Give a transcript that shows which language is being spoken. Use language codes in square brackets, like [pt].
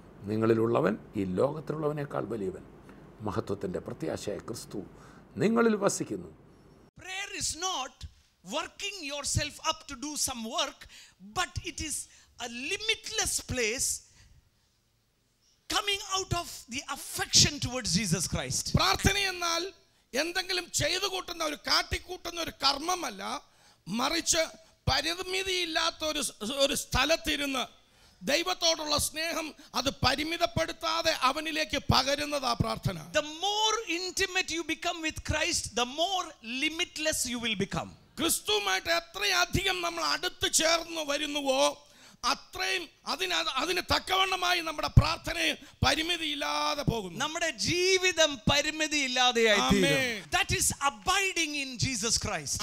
[ml] നിങ്ങളിലുള്ളവൻ ഈ ലോകത്തിലുള്ളവനേക്കാൾ വലിയവൻ, മഹത്വത്തിൻ്റെ പ്രത്യാശയായ ക്രിസ്തു നിങ്ങളിൽ വസിക്കുന്നു. [en] Prayer is not working yourself up to do some work, but it is a limitless place coming out of the affection towards Jesus Christ. [ml] പ്രാർത്ഥന എന്നാൽ എന്തെങ്കിലും ചെയ്തു കൂട്ടുന്ന ഒരു കാട്ടിക്കൂട്ടുന്ന ഒരു കർമ്മമല്ല, മറിച്ച് പരിമിതിയില്ലാത്ത ഒരു സ്ഥലത്തിരുന്ന് ദൈവത്തോടുള്ള സ്നേഹം അത് പരിമിതപ്പെടുത്താതെ അവനിലേക്ക് പകരുന്നതാ പ്രാർത്ഥന. [en] The more intimate you become with Christ, the more limitless you will become. [ml] ക്രിസ്തുവുമായിട്ട് എത്രയധികം നമ്മൾ അടുത്ത് ചേർന്ന് വരുന്നുവോ അത്രയും അതിന് തക്കവണ്ണമായി നമ്മുടെ പ്രാർത്ഥന പരിമിതിയില്ലാതെ പോകുന്നു. നമ്മുടെ ജീവിതം പരിമിതിയില്ലാതെയായി തീരും. [en] That is abiding in Jesus Christ.